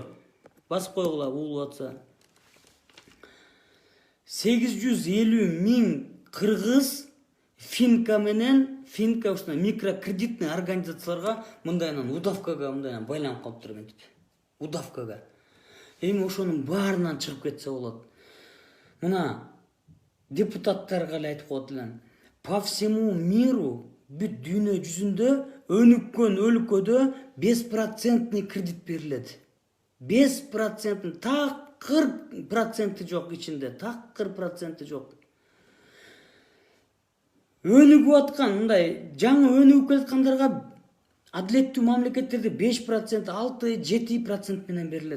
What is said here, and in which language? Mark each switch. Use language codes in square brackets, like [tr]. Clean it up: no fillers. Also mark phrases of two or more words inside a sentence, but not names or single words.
[ky] Басып койгула, улуп атса. 850 миң кыргыз Финка ушуна микрокредитный организацияларга мындайынан удавкага мындайынан байланып калыптыр мынтип. Удавкага. Эми ошонун баарынан чыгып кетсе болот. Мына депутаттарга эле айтып коет элем. [ru] По всему миру, [ky] бүт дүйнө жүзүндө өнүккөн өлкөдө 5% кредит берилет. 5%, такыр проценти жок ичинде, такыр проценти жок. Өнүгүп аткан, мындай жаңы өнүгүп келаткандарга адилеттүү мамлекеттерде 5%, 6-7% менен берилет.